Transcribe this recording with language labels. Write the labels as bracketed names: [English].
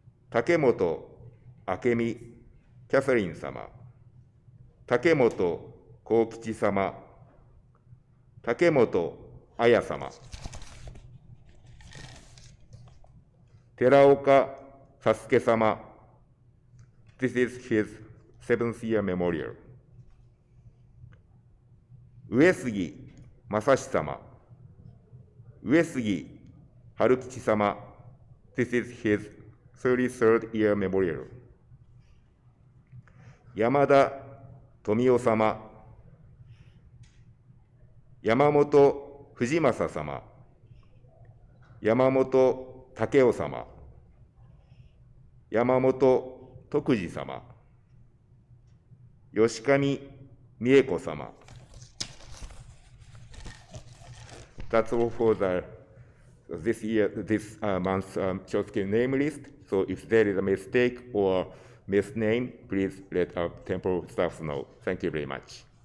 [Japanese] 竹本明美キャサリン様、竹本幸吉様、竹本彩様、寺岡佐助様、 [English] This is his 7th year memorial. [Japanese] 上杉正史様、上杉春吉様、 [English] This is his 33rd year memorial. [Japanese] 山田富夫様、山本藤正様、山本武雄様、山本徳次様、吉上美恵子様。 [English] That's all for this month's Shotsuki name list. So if there is a mistake or misname, please let our temple staff know. Thank you very much.